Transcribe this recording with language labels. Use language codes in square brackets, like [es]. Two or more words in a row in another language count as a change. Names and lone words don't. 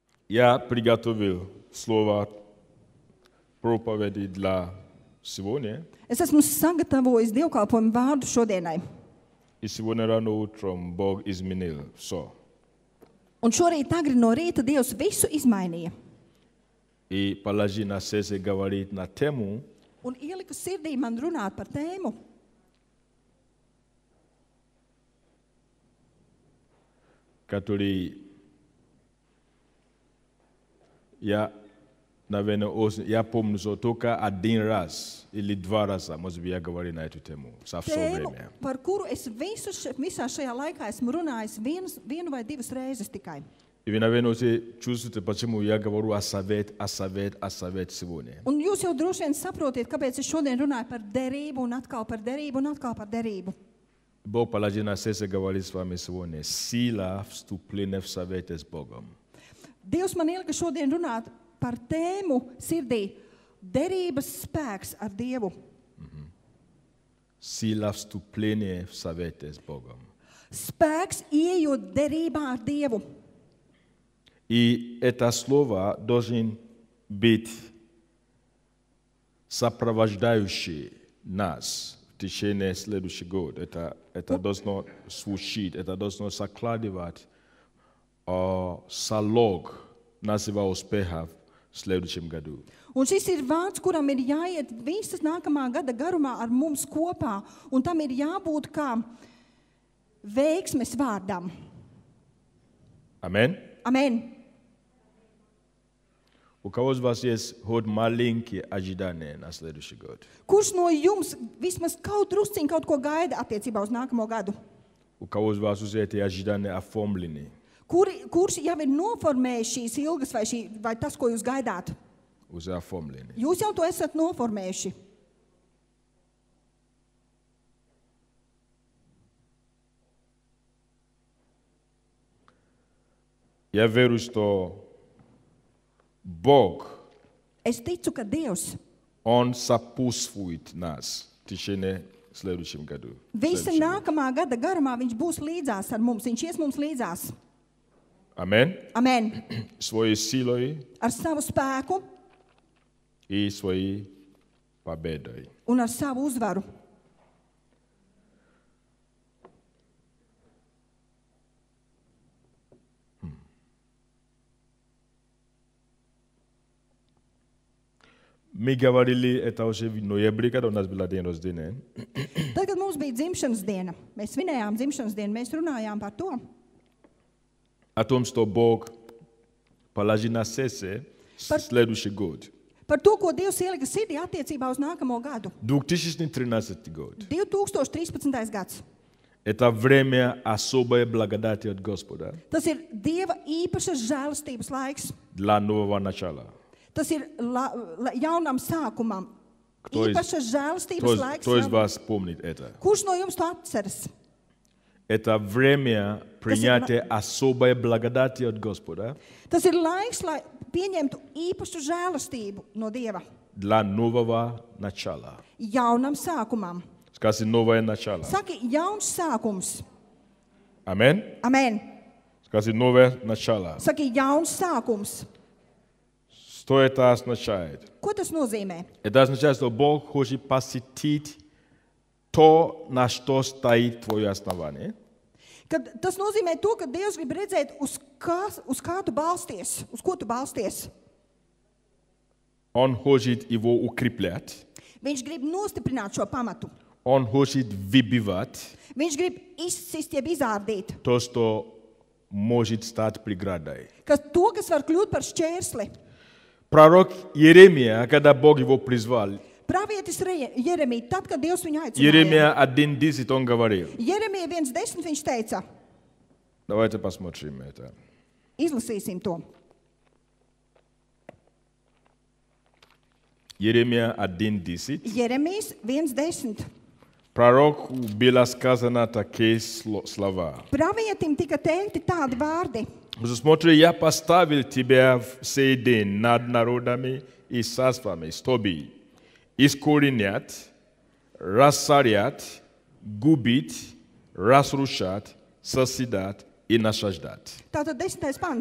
[ru] Я приготовил слово проповеди для сегодня. [lv] Es esmu sagatavojis dievkalpojumu vārdu šodienai. [ru] И сегодня рано утром Бог изменил все. [lv] Un šorīt agri no rīta Dievs visu izmainīja. [ru] И положи на сердце говорить на тему, [lv] Un ielika sirdī man runāt par tēmu, [ru] который я помню, что только один раз или два раза, может быть, я говорил на эту тему за все [lv] tēmu, [ru] время. [lv] par kuru es visā šajā laikā esmu runājis vienu vai divas reizes tikai. [ru] И вы, наверное, чувствуете, почему я говорю о совет сегодня. [lv] Un jūs jau droši vien saprotiet, kāpēc es šodien runāju par derību un atkal par derību un atkal par derību. [ru] Бог положил на сердце говорить с вами сегодня. Сила вступления в совете с Богом. [lv] Dievs man ielika šodien runāt par tēmu sirdī derības spēks ar Dievu. [ru] Сила вступления в совете с Богом. [lv] Spēks ieejot derībā ar Dievu. [ru] И это слово должен быть сопровождающий нас в течение следующего года. Это должно звучить, это должно закладывать залог нашего успеха в следующем году. [lv] Un šis ir vārds, kuram ir jāiet visas nākamā gada garumā ar mums kopā, un tam ir jābūt kā veiksmes vārdam. [ru] Amen? [lv] Amen. [ru] У кого из вас есть хоть маленькие ожидания на следующий год? [lv] Kurš no jums vismaz kaut drusciņ kaut ko gaida attiecībā uz nākamo gadu? [ru] У кого из вас уже эти ожидания оформлены? [lv] Kurš jau ir noformējis šīs ilgas vai tas, ko jūs gaidāt? [ru] Уже оформлены. [lv] Jūs jau to esat noformējuši. [ru] Я верю, что Бог, [lv] Es ticu, ka Dievs [ru] Он сопутствует нас в течение следующего года. [lv] visa nākamā gada garumā viņš būs līdzās ar mums, viņš ies mums līdzās. [ru] Amen. [lv] Amen. [ru] Своей силой [lv] Ar savu spēku [ru] и своей победой. [lv] un ar savu uzvaru. [ru] Мы говорили, это уже в ноябре, когда у нас был день рождения. [lv] Tad, kad mums bija dzimšanas diena, mēs svinējām dzimšanas dienu, mēs runājām par to, [ru] О том, что Бог положил на сердце следующий год. [lv] par to, ko Dievs ielika sirdī attiecībā uz nākamo gadu. [ru] 2013 год. [lv] 2013. gads. [ru] Это время особой благодати от Господа [lv] Tas ir Dieva īpašas žēlastības laiks. [ru] для нового начала. [lv] Tas ir jaunam sākumam. [ru] Кто [lv] Īpašas žēlastības laiks. [ru] Кто из вас помнит это? [lv] Kurš no jums to atceras? [ru] Это время принятия особой благодати от Господа [lv] Tas ir laiks, lai pieņemtu īpašu žēlastību no Dieva. [ru] для нового начала. [lv] Jaunam sākumam. [ru] Скажи новое начало. [lv] Saki, jauns sākums. [ru] Amen. [lv] Amen. [ru] Скажи новое начало. [lv] Saki, jauns sākums. [ru] Что это означает? [lv] Ko tas nozīmē? [ru] Это означает, что Бог хочет посетить то, на что стоит твое основание. [lv] Tas nozīmē to, ka Dievs grib redzēt, uz kā tu balsties, uz ko tu balsties. [ru] Он хочет его укреплять. [lv] Viņš grib nostiprināt šo pamatu. [ru] Он хочет выбивать [lv] Viņš grib izsist, jeb izārdīt. [ru] то, что может стать преградой. [lv] To, kas var kļūt par šķērsli. [ru] Пророк Иеремия, когда Бог его призвал, [lv] Pravietis Jeremija, tad, kad Dievs viņu aicināja. [ru] Иеремия 1:10 он говорил. [lv] Jeremija 1:10 viņš teica. [ru] Давайте посмотрим это. [lv] Izlasīsim to. [ru] Иеремия 1:10. [lv] Jeremijas 1:10. [ru] Пророку было сказано такие слова. [lv] Pravietim tika teikti tādi vārdi. [ru] Смотри, я поставил тебя в сей день над народами и царствами, чтобы искоренять, рассорять, губить, разрушать, созидать и наслаждать. [lv] Tātad 10. pants.